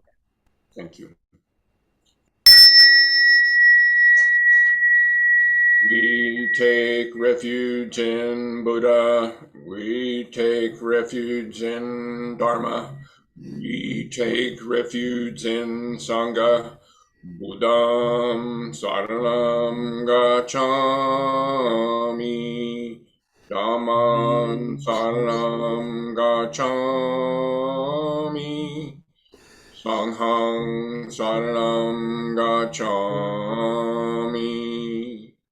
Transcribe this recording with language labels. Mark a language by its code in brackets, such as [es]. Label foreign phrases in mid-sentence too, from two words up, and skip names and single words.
[en] Thank you. We take refuge in Buddha. We take refuge in Dharma. We take refuge in Sangha. [pi] Buddham saranam gacchami. Dhammam saranam gacchami. Sangham saranam gacchami.